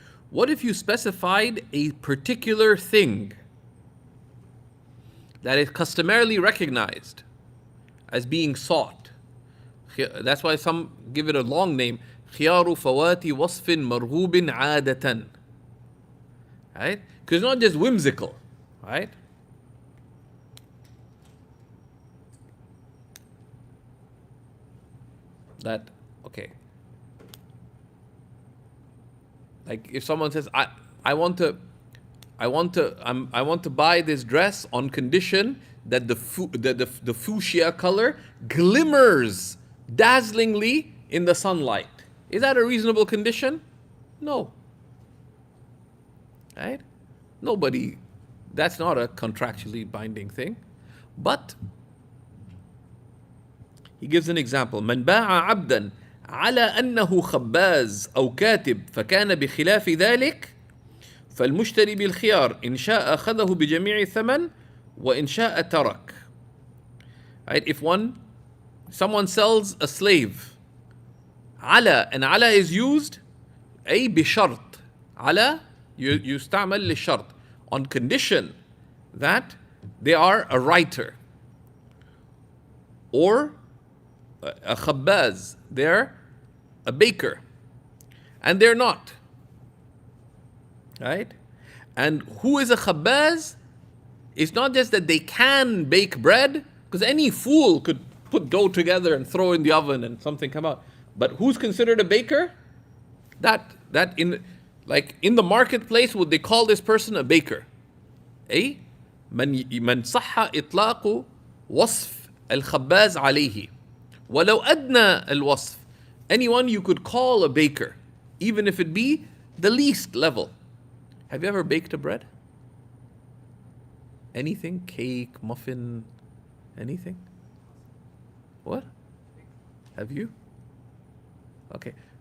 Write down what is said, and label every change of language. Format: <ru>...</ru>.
<en>What if you specified a particular thing that is customarily recognized as being sought? That's why some give it a long name.</en> <ar>خيار فوات وصف مرغوب عادة.</ar> <en>Right? Because it's not just whimsical. Right? That, okay. Like if someone says, I want to buy this dress on condition that the fuchsia color glimmers dazzlingly in the sunlight. Is that a reasonable condition? No. Right? Nobody, that's not a contractually binding thing. But he gives an example.</en> <ar>من باع عبدا على أنه خباز أو كاتب فكان بخلاف ذلك فالمشتري بالخيار إن شاء أخذه بجميع الثمن وإن شاء ترك.</ar> <en>Right? If someone sells a slave, على, and على is used</en> <ar>أي بشرط. على يستعمل للشرط,</ar> <en>on condition that they are a writer or a khabbaz, they're a baker, and they're not. Right? And who is a khabbaz? It's not just that they can bake bread, because any fool could put dough together and throw in the oven and something come out. But who's considered a baker? That in the marketplace, would they call this person a baker?</en> <ar>أي من صح إطلاق وصف الخباز عليه ولو أدنى الوصف.</ar> <en>Anyone you could call a baker, even if it be the least level. Have you ever baked a bread? Anything? Cake, muffin, anything? What? Have you? Okay.</en>